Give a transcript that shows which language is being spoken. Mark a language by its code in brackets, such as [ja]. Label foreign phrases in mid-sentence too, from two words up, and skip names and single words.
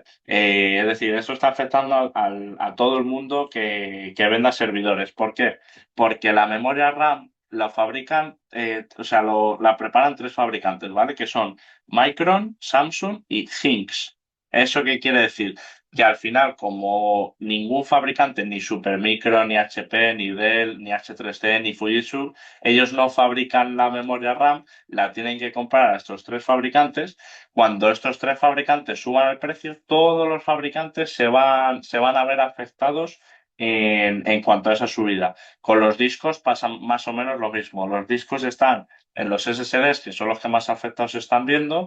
[es] Es decir, eso está afectando a todo el mundo que venda servidores. ¿Por qué? Porque la memoria RAM la fabrican, o sea, la preparan tres fabricantes, ¿vale? Que son Micron, Samsung y Hynix. ¿Eso qué quiere decir? Que al final, como ningún fabricante, ni Supermicro, ni HP, ni Dell, ni H3C, ni Fujitsu, ellos no fabrican la memoria RAM, la tienen que comprar a estos tres fabricantes. Cuando estos tres fabricantes suban el precio, todos los fabricantes se van a ver afectados en cuanto a esa subida. Con los discos pasa más o menos lo mismo. Los discos están en los SSDs, que son los que más afectados se están viendo.